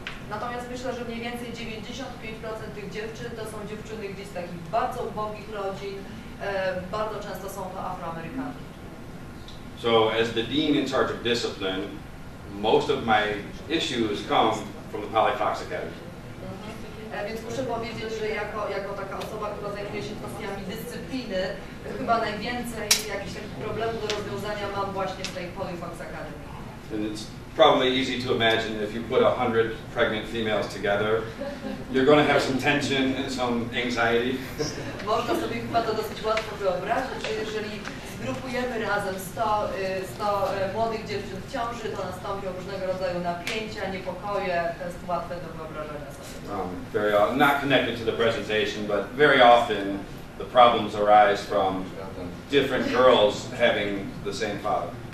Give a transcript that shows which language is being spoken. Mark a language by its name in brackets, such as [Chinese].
[Polish] Natomiast myślę, że mniej więcej 95% tych dziewczyn to są dziewczyny gdzieś z takich bardzo ubogich rodzin, bardzo często są to Afroamerykanki. [English] So as the dean in charge of discipline, most of my issues come from the Polly Fox Academy. [Polish] Więc muszę powiedzieć, że jako taka osoba, która zajmuje się kwestiami dyscypliny, chyba najwięcej jakichś takich problemów do rozwiązania mam właśnie w tej Polly Fox Academy. [English] And it's probably easy to imagine if you put 100 pregnant females together, you're going to have some tension and some anxiety. [Polish] Można sobie chyba to dosyć łatwo wyobrazić, że jeżeli zgrupujemy razem 100 młodych dziewczyn w ciąży, to nastąpią różnego rodzaju napięcia, niepokoje, to jest łatwe do wyobrażenia sobie. [English] Very not connected to the presentation, but very often the problems arise from different girls having the same father.